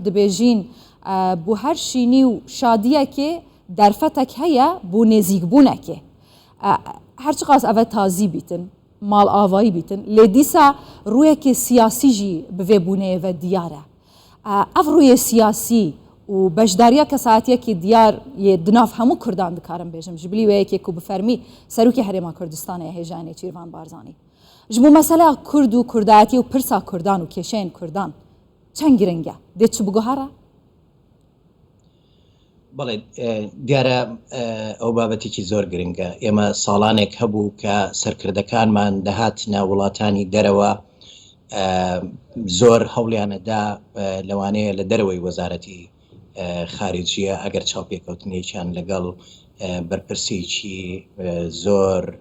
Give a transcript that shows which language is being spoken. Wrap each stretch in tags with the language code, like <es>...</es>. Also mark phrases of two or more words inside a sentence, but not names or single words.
<ku>دەبێژین بۆ هەر شینی و شادیەکێ دەرفەتێک هەیە بۆ نێزیکبوونەکێ هەرچی قاس ئەvە تازی بیتن ماڵ ئاوایی بیتن لێ دیسا ڕوویەکی سیاسیژی بڤێبوونەیەڤە دیارە ئەف ڕوویە سیاسی و بەشداریە کەساتیەکی دیار دناف هەموو کوردان دکارم بێژم ji bilî wêyekê ku bi fermî serokê herêma Kurdistanê hêja Nêçîrvan Barzanî ji bo mesela Kurd û kurdayetî û pirsa Kurdan û kêşeyên Kurdan çend giring e dê çi biguhara</ku> <ckb>بەڵێ دیارە ئەو بابەتێکی زۆر گرنگە ئێمە ساڵانێک هەبوو کە سەرکردەکانمان دەهاتنە وڵاتانی دەرەوە زۆر هەوڵیانەدا لەوانەیە لە دەرەوەی وەزارەتی خارجیە ئەگەر چاوپێکەوتنێکیان لەگەڵ بەرپرسێکی زۆر</ckb>